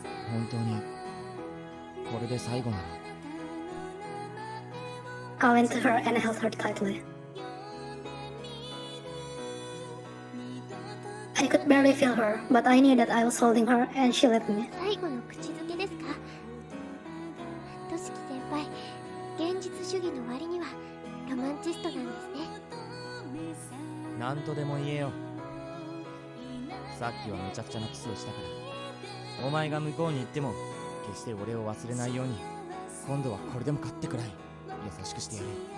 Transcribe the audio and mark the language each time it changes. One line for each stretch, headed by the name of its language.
Japanese: 本当にこれで最後なら。
English: I went to her and held her tightly. I could barely feel her, but I knew that I was holding her and she let me.
Japanese: 最後の口づけですか。としき先輩、現実主義の割にはロマンチストなんですね。なんとでも言えよ。さっきはめちゃくちゃなキスをしたから、お前が向こうに行っても決して俺を忘れないように、今度はこれでも勝ってくらい優しくしてやれ。